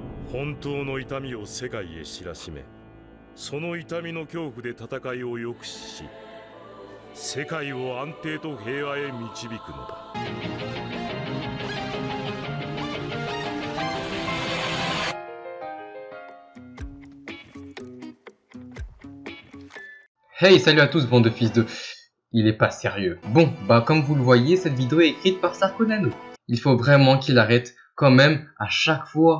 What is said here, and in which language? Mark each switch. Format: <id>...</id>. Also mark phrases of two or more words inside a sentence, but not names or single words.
<ja>本当の痛みを世界へ知らしめ、その痛みの恐怖で戦いを抑止し、世界を安定と平和へ導くのだ。</ja> <fr>Hey, salut à tous, bande de fils de... Il est pas sérieux. Bon, comme vous le voyez, cette vidéo est écrite par Sarkonano. Il faut vraiment qu'il arrête, quand même, à chaque fois.</fr>